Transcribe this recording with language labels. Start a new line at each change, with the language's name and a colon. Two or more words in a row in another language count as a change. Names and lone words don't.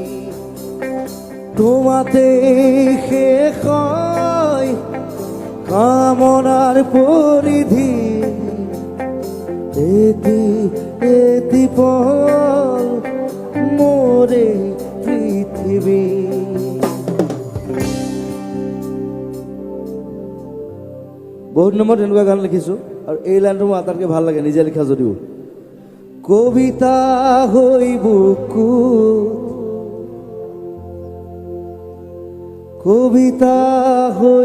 Bangla: তোমাতে শেষ হয় কামনার পরিধি, এটি এটি পল মোরে পৃথিবী।
Assamese: বহুত নম্বৰত এনেকুৱা গান লিখিছোঁ আৰু এই লাইনটো মোৰ আটাইতকৈ ভাল লাগে, নিজে লিখা যদিও। কবিতা হৈ বুকুত, কবিতা হৈ